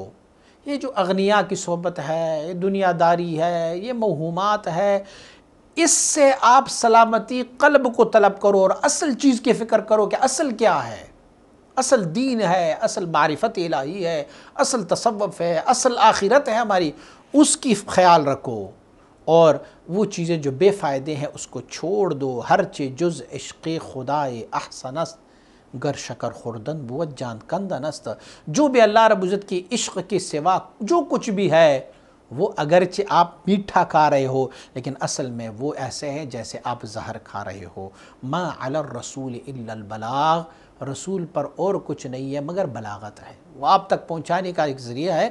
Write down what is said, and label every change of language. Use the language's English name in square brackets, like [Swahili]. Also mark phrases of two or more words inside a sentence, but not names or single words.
[Urdu] یہ جو اغنیاء کی صحبت ہے، یہ دنیا داری ہے، یہ موہومات ہے، اس سے آپ سلامتی قلب کو طلب کرو اور اصل چیز کی فکر کرو کہ اصل کیا ہے. اصل دین ہے، اصل معرفت الہی ہے، اصل تصوف ہے، اصل آخرت ہے ہماری، اس کی خیال رکھو. اور وہ چیزیں جو بے فائدے ہیں اس کو چھوڑ دو. [Persian] ہر چیز جز عشق خدائے احسن است، گر شکر خوردن بود جان کندن است. [Urdu] جو بھی اللہ رب العزت کی عشق کے سوا جو کچھ بھی ہے، وہ اگرچہ آپ میٹھا کھا رہے ہو، لیکن اصل میں وہ ایسے ہیں جیسے آپ زہر کھا رہے ہو. [Arabic] ما علی الرسول الا البلاغ، [Urdu] رسول پر اور کچھ نہیں ہے مگر بلاغت ہے، وہ آپ تک پہنچانے کا ایک ذریعہ ہے.